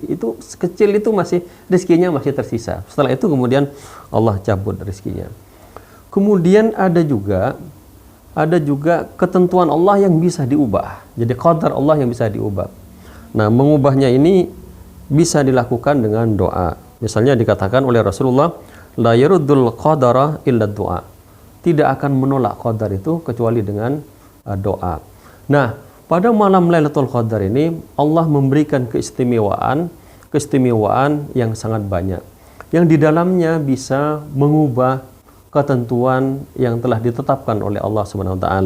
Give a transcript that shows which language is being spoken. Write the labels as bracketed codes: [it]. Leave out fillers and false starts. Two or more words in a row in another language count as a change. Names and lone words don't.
[id] Itu kecil itu masih rezekinya masih tersisa. Setelah itu kemudian Allah cabut rezekinya. Kemudian ada juga ketentuan Allah yang bisa diubah. Jadi qadar Allah yang bisa diubah. Nah, mengubahnya ini bisa dilakukan dengan doa. Misalnya dikatakan oleh Rasulullah, [ar] لا يرد القدر إلا دعاء. [id] Tidak akan menolak qadar itu kecuali dengan doa. Nah, pada malam Lailatul Qadar ini Allah memberikan keistimewaan yang sangat banyak, yang di dalamnya bisa mengubah ketentuan yang telah ditetapkan oleh Allah [ar] سبحانه وتعالى.